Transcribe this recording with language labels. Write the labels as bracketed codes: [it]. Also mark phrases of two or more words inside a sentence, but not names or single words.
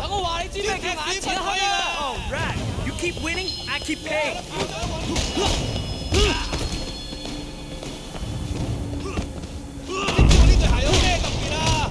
[yue] 等我話你知咩叫眼前開啊 [en] ！All right, you keep winning, I keep paying. [yue] 知唔知我呢對鞋有咩特別啊？